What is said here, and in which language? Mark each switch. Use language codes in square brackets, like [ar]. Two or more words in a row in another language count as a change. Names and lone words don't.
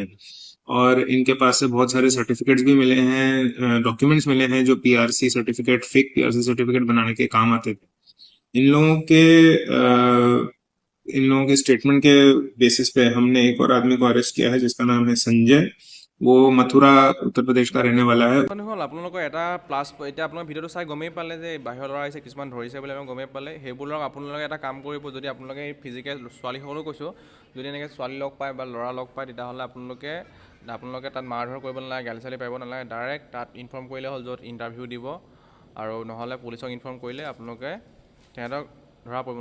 [hi] और इनके पास से बहुत सारे सर्टिफिकेट्स भी मिले हैं, डॉक्यूमेंट्स मिले हैं जो पीआरसी सर्टिफिकेट, [en] fake PRC certificate [hi] बनाने के काम आते थे। इन लोगों के स्टेटमेंट के बेसिस पे हमने एक और आदमी को अरेस्ट किया है जिसका नाम है संजय। वो मथुरा उत्तर प्रदेश का रहने वाला है। [as] হ'ল আপোনালোকৰ এটা প্লাছ, এতিয়া আপোনালোকে ভিডিঅ'টো চাই গমেই পালে যে বাহিৰৰ ল'ৰা আহিছে, কিছুমান ধৰিছে বুলি আমি গমেই পালে। সেইবোৰক আপোনালোকে এটা কাম কৰিব, যদি আপোনালোকে ফিজিকেল ছোৱালীসকলেও কৈছোঁ, যদি এনেকৈ ছোৱালী লগ পায় বা ল'ৰা লগ পায় তেতিয়াহ'লে আপোনালোকে তাত মাৰ ধৰ কৰিব নালাগে, গালি চালি পাৰিব নালাগে। ডাইৰেক্ট তাত ইনফৰ্ম কৰিলে হ'ল য'ত ইণ্টাৰভিউ দিব, আৰু নহ'লে পুলিচক ইনফৰ্ম কৰিলে আপোনালোকে সিহঁতক ধৰা পৰিব।